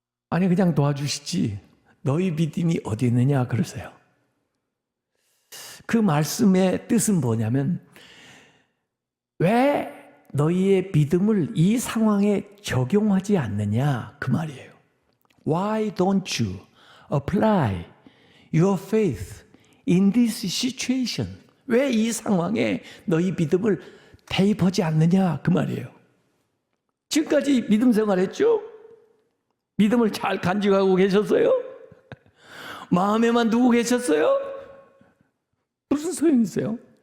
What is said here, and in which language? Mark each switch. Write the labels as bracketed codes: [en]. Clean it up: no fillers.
[ko] 아니 그냥 도와주시지 너희 믿음이 어디 있느냐 그러세요. 그 말씀의 뜻은 뭐냐면 왜 너희의 믿음을 이 상황에 적용하지 않느냐 그 말이에요. [en] Why don't you apply your faith in this situation? [ko] 왜 이 상황에 너희 믿음을 대입하지 않느냐 그 말이에요. 지금까지 믿음 생활했죠? 믿음을 잘 간직하고 계셨어요? 마음에만 두고 계셨어요? 무슨 소용이 있어요?